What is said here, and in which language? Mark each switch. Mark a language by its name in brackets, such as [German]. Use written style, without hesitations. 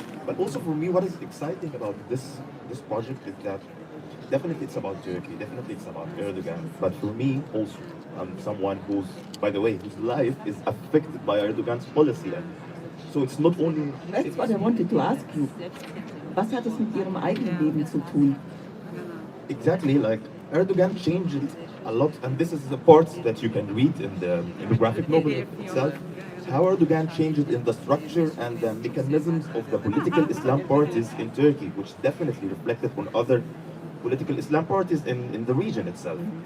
[English] But also for me, what is exciting about this project is that definitely it's about Turkey, definitely it's about Erdogan. But for me also, I'm someone who's, by the way, whose life is affected by Erdogan's policy. So it's not only... That's what I wanted to ask you. [German] Was hat es mit Ihrem eigenen Leben zu tun? [English] Exactly, like Erdogan changed a lot, and this is the parts that you can read in the graphic novel itself. How Erdogan changed in the structure and the mechanisms of the political Islam parties in Turkey, which definitely reflected on other political Islam parties in the region itself.